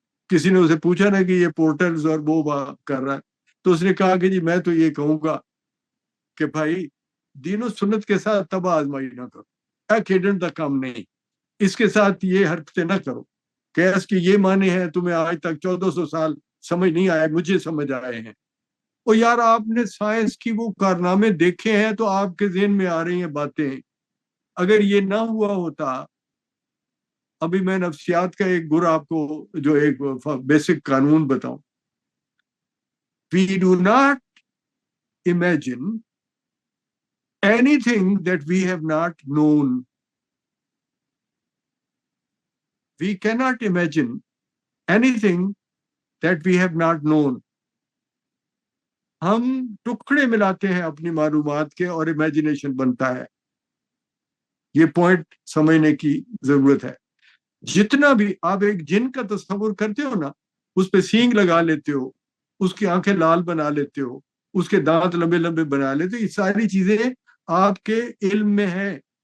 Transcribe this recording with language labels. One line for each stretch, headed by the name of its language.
Urdu: کسی نے اسے پوچھا نا کہ یہ پورٹلز اور وہ کر رہا ہے، تو اس نے کہا کہ جی میں تو یہ کہوں گا کہ بھائی دین و سنت کے ساتھ تب آزمائی نہ کرو، کھیڈن کا کام نہیں، اس کے ساتھ یہ حرکتیں نہ کرو کہ اس کے یہ معنی ہے تمہیں آج تک 1400 سال سمجھ نہیں آئے، مجھے سمجھ آئے ہیں. اور یار آپ نے سائنس کی وہ کارنامے دیکھے ہیں تو آپ کے ذہن میں آ رہی ہیں باتیں. اگر یہ نہ ہوا ہوتا، ابھی میں نفسیات کا ایک گر آپ کو جو ایک بیسک قانون بتاؤں.
English: We do not imagine anything that we have not known. We cannot imagine anything that we have not known.
Urdu: ہم ٹکڑے ملاتے ہیں اپنی معلومات کے اور امیجنیشن بنتا ہے. یہ پوائنٹ سمجھنے کی ضرورت ہے. جتنا بھی آپ ایک جن کا تصور کرتے ہو نا، اس پہ سینگ لگا لیتے ہو، اس کی آنکھیں لال بنا لیتے ہو، اس کے دانت لمبے لمبے بنا لیتے ہو، یہ ساری چیزیں آپ کے علم میں ہیں.